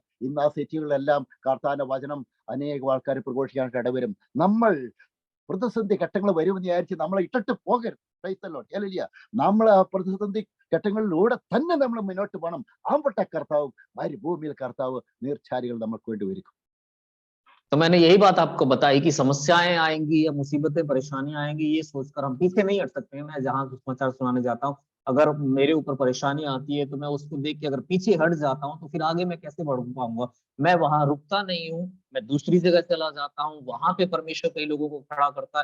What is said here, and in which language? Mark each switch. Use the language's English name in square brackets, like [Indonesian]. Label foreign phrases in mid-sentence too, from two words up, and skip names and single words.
[Malayalam] ഇന്ന് ആ സിറ്റികളിലെല്ലാം കർത്താവിന്റെ വചനം അനേകം ആൾക്കാർ പ്രഘോഷിക്കാനായിട്ട് ഇടവരും. നമ്മൾ പ്രതിസന്ധി ഘട്ടങ്ങൾ വരുമെന്ന് വിചാരിച്ച് നമ്മളെ ഇട്ടിട്ട് പോകരുത്. [English] Praise the Lord, ഹല്ലേലൂയ. [Malayalam] നമ്മൾ ആ പ്രതിസന്ധി ഘട്ടങ്ങളിലൂടെ തന്നെ നമ്മൾ മുന്നോട്ട് പോകണം. ആമ്പട്ട കർത്താവ്, മരുഭൂമിയിൽ കർത്താവ് നീർച്ചാലുകൾ നമുക്ക് വേണ്ടി ഒരുക്കും. [Hindi] तो मैंने यही बात आपको बताई कि समस्याएं आएंगी या मुसीबतें, परेशानियां आएंगी, ये सोचकर हम पीछे नहीं हट सकते हैं। मैं जहां सुसमाचार सुनाने जाता हूँ, अगर मेरे ऊपर परेशानी आती है तो मैं उसको देख के अगर पीछे हट जाता हूँ तो फिर आगे मैं कैसे बढ़ पाऊंगा। मैं वहां रुकता नहीं हूँ, मैं दूसरी जगह चला जाता हूँ, वहां पे परमेश्वर कई लोगों को खड़ा करता है।